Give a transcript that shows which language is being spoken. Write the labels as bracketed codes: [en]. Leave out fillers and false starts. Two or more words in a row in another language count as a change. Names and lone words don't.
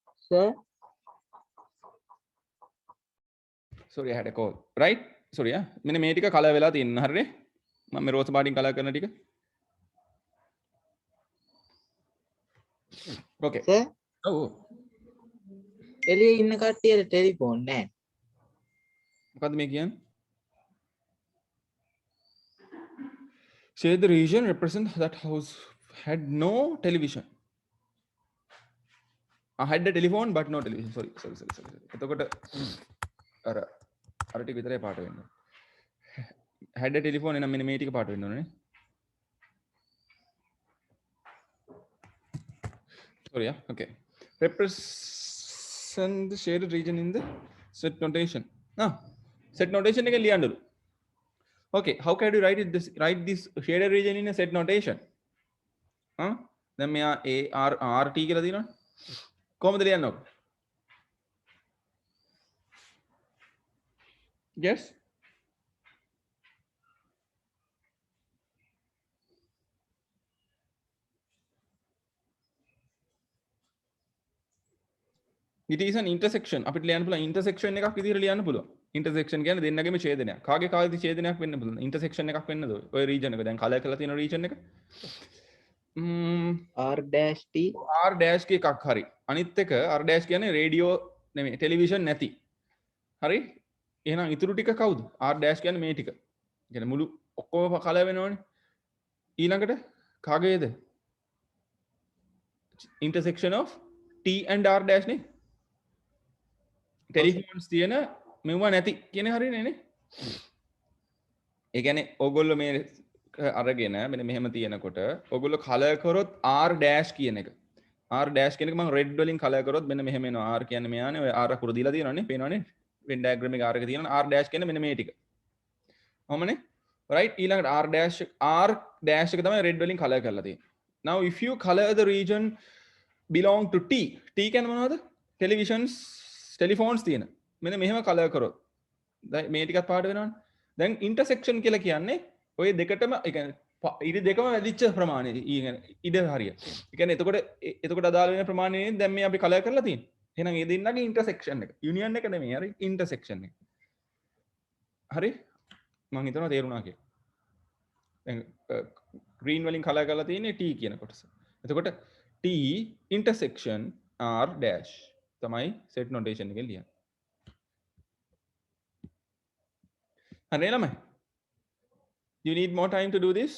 [en] sir. sorry I had a call right sorry [si] මෙන්න මේ ටික කලර් වෙලා තියෙනවා හරිනේ මම මේ රෝස් පාටින් කලර් කරන ටික okay [en] sir, [si] ඔව් එළියේ ඉන්න කට්ටියට ටෙලිෆෝන් නැහැ. මොකද්ද මේ කියන්නේ [en] say the region represent that house had no television I had a telephone but no television sorry [si] එතකොට අර ටික විතරයි පාට වෙන්නේ [en] had a telephone [si] එනම් මෙන්න මේ ටික පාට වෙන්න ඕනේ [en] sorry okay represent the shaded region in the set notation set notation [si] එක ලියන්නලු [en] okay how can you write this shaded region in a set notation [si] දැන් මෙයා ARRT කියලා දිනවනේ කොහොමද ලියන්නේ ඔක [en] yes it is an intersection [si] අපිට ලියන්න පුළුවන් intersection එකක් විදිහට ලියන්න පුළුවන් intersection කියන්නේ දෙන්නගේම ඡේදනයක් කාගේ කාගේද ඡේදනයක් වෙන්න පුළුවන් intersection එකක් වෙන්නද ඔය region එක දැන් කලර් කරලා තියෙන region එක [en] R dash T [si] R dash කී එකක් හරි අනිත් එක R dash කියන්නේ රේඩියෝ නෙමෙයි ටෙලිවිෂන් නැති හරි එහෙනම් ඉතුරු ටික කවුද R dash කියන්නේ මේ ටික කියන්නේ මුළු ඔක්කොම කලර් වෙනවනේ ඊළඟට කාගේද [en] intersection of T and R dash [si] නේ ටෙලිෆෝන්ස් තියෙන මෙවුව නැති කියන හරිනේ නේ ඒ කියන්නේ ඕගොල්ලෝ මේ අරගෙන මෙන්න මෙහෙම තියෙනකොට ඕගොල්ලෝ කලර් කරොත් R dash කියන එක R dash කියන එක මම රෙඩ් වලින් කලර් කරොත් මෙන්න මෙහෙම එනවා R කියන්නේ මෙයානේ ඔය R අකුර දීලා තියෙනවනේ පේනවනේ [en] Venn diagram [si] එකේ R එක තියෙනවා R dash කියන්නේ මෙන්න මේ ටික ඔහමනේ right ඊළඟට R dash එක තමයි රෙඩ් වලින් කලර් කරලා තියෙන්නේ [en] now if you color the region belong to T [si] කියන්නේ මොනවද telephones තියෙන මෙන්න මෙහෙම කලර් කරොත් දැන් මේ ටිකත් පාට වෙනවනේ දැන් intersection කියලා කියන්නේ ඔය දෙකටම ඒ කියන්නේ ඉරි දෙකම වැඩිච්ච ප්‍රමාණය ඉඩ හරිය. ඒ කියන්නේ එතකොට අදාළ වෙන ප්‍රමාණය දැන් මේ අපි කලර් කරලා තියෙන්නේ. එහෙනම් මේ දෙන්නගේ intersection එක. union එක නෙමෙයි හරි intersection එක. හරි? මම හිතනවා තේරුණා කියලා. දැන් green වලින් කලර් කරලා තියෙන්නේ T කියන කොටස. එතකොට T intersection R dash තමයි [en] set notation [si] එකේ ලියන්නේ. හරි ළමයි. [en] You need more time to do this?